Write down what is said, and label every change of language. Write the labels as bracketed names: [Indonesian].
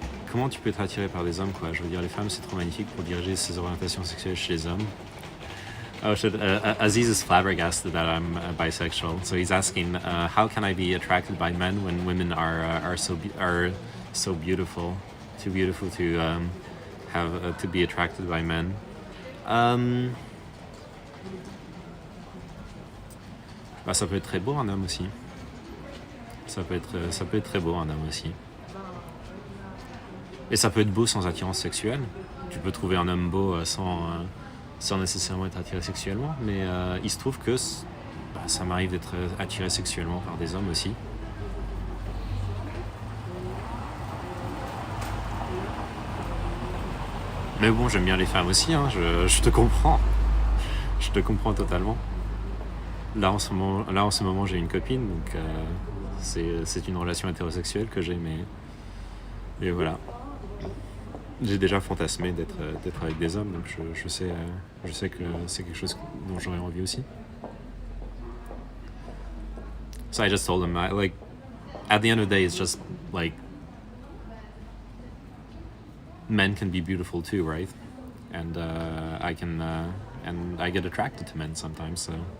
[French] Comment tu peux être attiré par des hommes, quoi? Je veux dire, les femmes, c'est trop magnifique pour diriger ses orientations sexuelles chez les hommes. [English] Oh shit, Aziz is flabbergasted that I'm bisexual, so he's asking, how can I be attracted by men when women are so beautiful, too beautiful to have to be attracted by men? [French] Bah, ça peut être très beau un homme aussi. Ça peut être très beau un homme aussi. Et ça peut être beau sans attirance sexuelle. Tu peux trouver un homme beau sans nécessairement être attiré sexuellement, mais il se trouve que ça m'arrive d'être attiré sexuellement par des hommes aussi. Mais bon, j'aime bien les femmes aussi, hein, je te comprends. Je te comprends totalement. Là en ce moment j'ai une copine, donc c'est une relation hétérosexuelle que j'ai, mais voilà. J'ai déjà fantasmé d'être avec des hommes, donc je sais que c'est quelque chose dont j'aurais envie aussi. [English] So I just told him, like, at the end of the day, it's just like men can be beautiful too, right? And I get attracted to men sometimes, so.